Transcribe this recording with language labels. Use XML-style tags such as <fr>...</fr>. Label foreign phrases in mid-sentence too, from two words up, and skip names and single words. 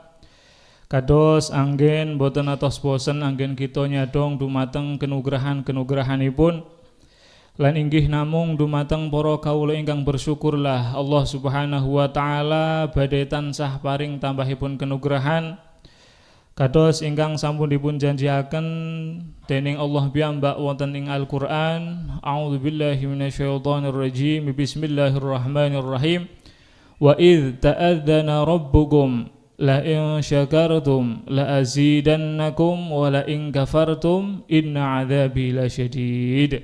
<jv>Kados anggen boten atos bosen anggen kita nyadong dumateng kenugrahan-kenugrahanipun. Lan inggih namung dumateng para kawula ingkang bersyukurlah Allah</jv> <ar>سبحانه وتعالى</ar> <jv>badhe tansah paring tambahipun kenugrahan. Kados ingkang sampun dipun janjiaken dening Allah piyambak wonten ing Al-Qur'an.</jv> <ar>أعوذ بالله من الشيطان الرجيم. بسم الله الرحمن الرحيم. وإذ تأذن ربكم لئن شكرتم لأزيدنكم ولئن كفرتم إن عذابي لشديد.</ar>